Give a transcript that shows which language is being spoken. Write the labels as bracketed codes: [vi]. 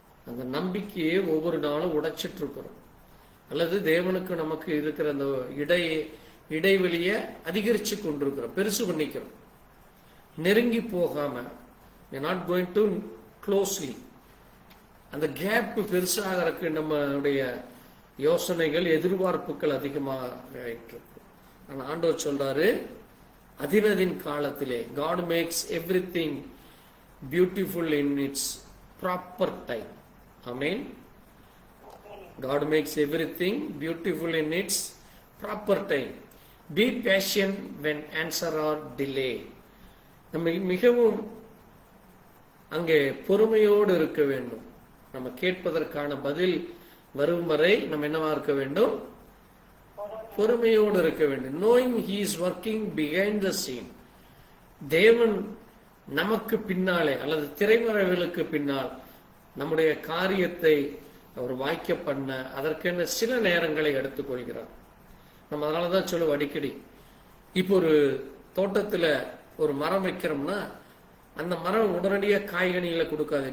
[ta] அந்த நம்பிக்கையை ஒவ்வொரு நாளும் உடைச்சிட்டு இருக்கிறோம். அல்லது தேவனுக்கு நமக்கு இருக்கிற அந்த இடைவெளியை அதிகரிச்சு கொண்டிருக்கிறோம், பெருசு பண்ணிக்கிறோம். நெருங்கி போகாம, [en] Not going to closely. [ta] அந்த கேப் பெருசாகிறதுக்கு நம்மளுடைய யோசனைகள், எதிர்பார்ப்புகள் அதிகமாக ஆயிட்டு இருக்கு. ஆனா ஆண்டவர் சொல்றாரு, அதினதின் காலத்திலே [en] God makes everything beautiful in its proper time. Amen. God makes everything beautiful in its proper time. Be patient when answer or delay. [ta] நம்ம மிகவும் அங்கே பொறுமையோடு இருக்க வேண்டும். நம்ம கேட்பதற்கான பதில் வரும் வரை நம்ம என்னவா இருக்க வேண்டும்? பொறுமையோடு இருக்க வேண்டும். [en] Knowing he is working behind the scene. [ta] தேவன் நமக்கு பின்னாலே அல்லது திரைமறைவுகளுக்கு பின்னால் நம்முடைய காரியத்தை அவர் வாய்க்க பண்ண அதற்கென சில நேரங்களை எடுத்துக்கொள்கிறார். நம்ம அதனாலதான் சொல்லுவோம் அடிக்கடி, இப்போ ஒரு தோட்டத்துல ஒரு மரம் வைக்கிறோம்னா அந்த மரம் உடனடியாக காய்கனிகளை கொடுக்காது.